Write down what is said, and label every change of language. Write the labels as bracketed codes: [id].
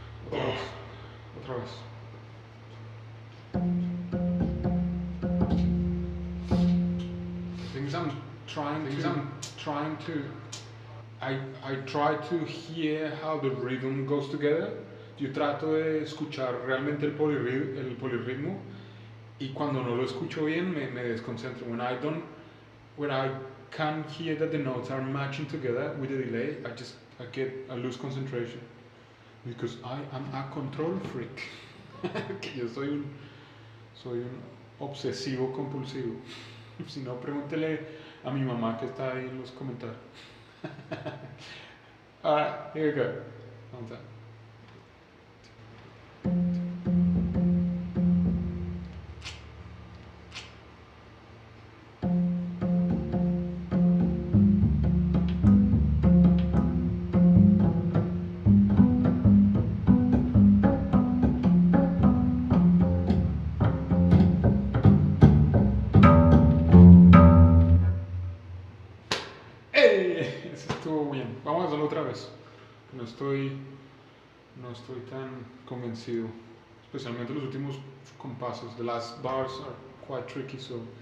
[es] Otra vez. [en] Things I'm trying to I try to hear how the rhythm goes together. [es] Yo trato de escuchar realmente el polirritmo y cuando no lo escucho bien me desconcentro. [en] When I can't hear that the notes are matching together with the delay, I lose concentration because I am a control freak. [es] Que yo soy un obsesivo compulsivo. Si no, pregúntele a mi mamá que está ahí en los comentarios. [en] Alright, here we go. One time. [es] ¡Ey! Eso estuvo bien. Vamos a hacerlo otra vez. No estoy tan convencido. Especialmente los últimos compases. [en] The last bars are quite tricky, so.